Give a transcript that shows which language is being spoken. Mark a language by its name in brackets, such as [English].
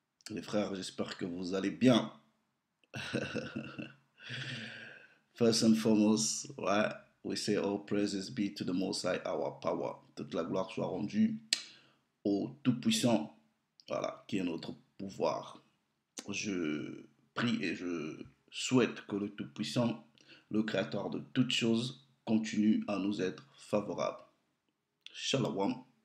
[French] Les frères, j'espère que vous allez bien. [English] First and foremost, ouais, we say all praises be to the Most High, our power. [French] Toute la gloire soit rendue au Tout-Puissant, voilà, qui est notre pouvoir. Je prie et je souhaite que le Tout-Puissant, le Créateur de toutes choses, continue à nous être favorable. Shalom.